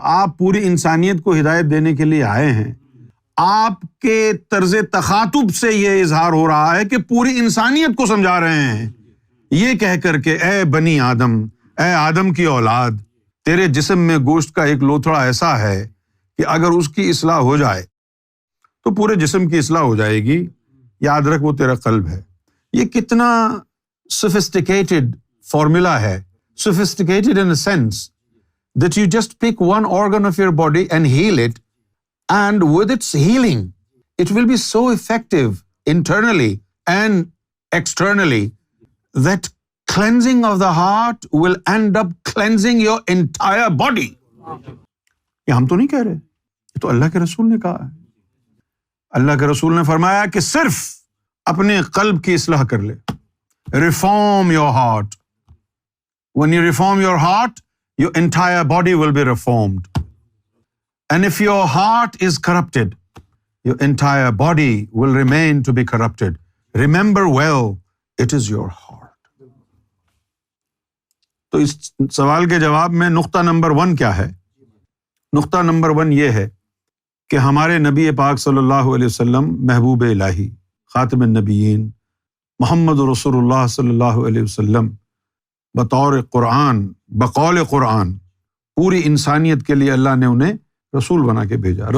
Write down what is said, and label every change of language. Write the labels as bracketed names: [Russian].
[Urdu] آپ پوری انسانیت کو ہدایت دینے کے لیے آئے ہیں. آپ کے طرز تخاطب سے یہ اظہار ہو رہا ہے کہ پوری انسانیت کو سمجھا رہے ہیں، یہ کہہ کر کہ اے بنی آدم، اے آدم کی اولاد، تیرے جسم میں گوشت کا ایک لوتھڑا ایسا ہے کہ اگر اس کی اصلاح ہو جائے تو پورے جسم کی اصلاح ہو جائے گی. یاد رکھ وہ تیرا قلب ہے. یہ کتنا سوفسٹیکیٹڈ فارمولا ہے. [English] Sophisticated in a sense that you just pick one organ of your body and heal it, and with its healing it will be so effective internally and externally that cleansing of the heart will end up cleansing your entire body. [Urdu] یہ ہم تو نہیں کہہ رہے، یہ تو اللہ کے رسول نے کہا ہے. اللہ کے رسول نے فرمایا کہ صرف اپنے قلب کی اصلاح کر لے. [English] Reform your heart. When you reform your heart, your entire body will be reformed. And if your heart is corrupted, your entire body will remain to be corrupted. Remember well, it is your heart. [Urdu] تو اس سوال کے جواب میں نقطہ number 1 کیا ہے؟ نقطہ number 1 یہ ہے کہ ہمارے نبی پاک صلی اللہ علیہ وسلم، محبوب الہی، خاتم النبیین، محمد رسول اللہ صلی اللہ علیہ وسلم، بطور قرآن، بقول قرآن، پوری انسانیت کے لیے اللہ نے انہیں رسول بنا کے بھیجا.